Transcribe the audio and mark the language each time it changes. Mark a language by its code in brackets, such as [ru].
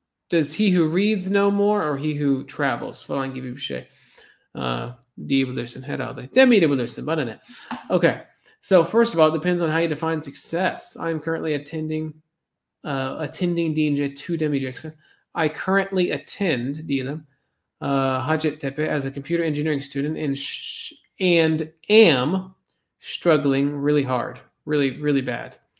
[en] Does he who reads know more or he who travels? [tr] Falan gibi bir şey. Diyebilirsin herhalde. Demeyebilirsin, bana ne? [en] Okay. So first of all, it depends on how you define success. I'm currently attending [tr] deyince to demeyeceksin. [en] I currently attend diyelim Hacettepe as a computer engineering student and am struggling really hard, really bad.